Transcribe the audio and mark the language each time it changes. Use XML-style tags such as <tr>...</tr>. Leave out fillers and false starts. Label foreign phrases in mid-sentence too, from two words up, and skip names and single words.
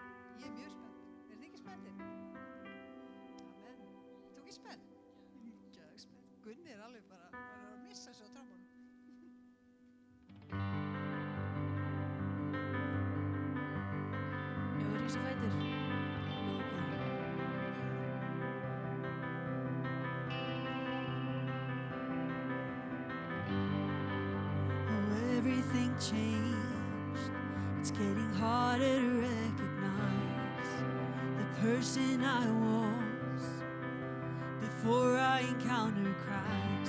<is>Ég er mjög spennt. Þið ekki spenntir? Amen. Þú ekki spennt? Mjög spennt. Gunni alveg bara að missa sig á trombónum. Ég var rísa fætur.</is> <en>Everything changed. It's getting harder to recognize the person I was before I encountered Christ.</en>